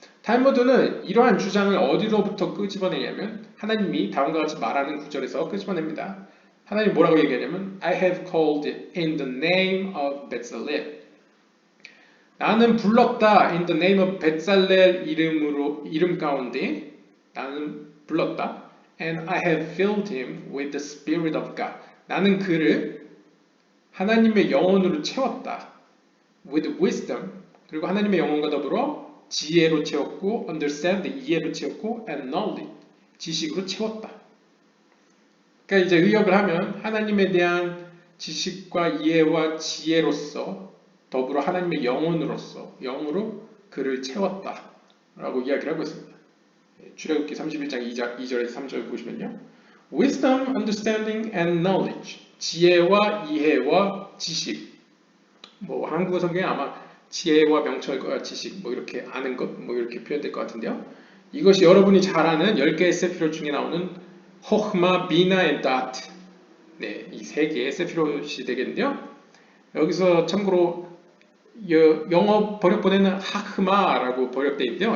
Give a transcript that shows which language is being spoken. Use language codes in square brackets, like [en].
[ko] 탈무드는 이러한 주장을 어디로부터 끄집어내냐면 하나님이 다음과 같이 말하는 구절에서 끄집어냅니다. 하나님 뭐라고 얘기하냐면 [en] I have called in the name of Bezalel. [ko] 나는 불렀다 [en] in the name of [ko] 베살렐 이름 가운데 나는 불렀다. [en] And I have filled him with the Spirit of God. [ko] 나는 그를 하나님의 영혼으로 채웠다. [en] With wisdom. [ko] 그리고 하나님의 영혼과 더불어 지혜로 채웠고, understand, 이해로 채웠고, and knowledge, 지식으로 채웠다. 그러니까 이제 의역을 하면 하나님에 대한 지식과 이해와 지혜로서 더불어 하나님의 영혼으로서 영으로 그를 채웠다. 라고 이야기를 하고 있습니다. 출애굽기 31장 2절에서 3절 보시면요. [en] Wisdom, understanding, and knowledge. [ko] 지혜와 이해와 지식. 뭐 한국어 성경에 아마 지혜와 명철과 지식 뭐 이렇게 아는 것 뭐 이렇게 표현될 것 같은데요. 이것이 여러분이 잘 아는 10개의 세피롯 중에 나오는 호흐마, 비나, 앤 다트. 네, 이 세 개의 세피롯이 되겠는데요. 여기서 참고로 영어 번역본에는 하흐마라고 번역되어 있는데요.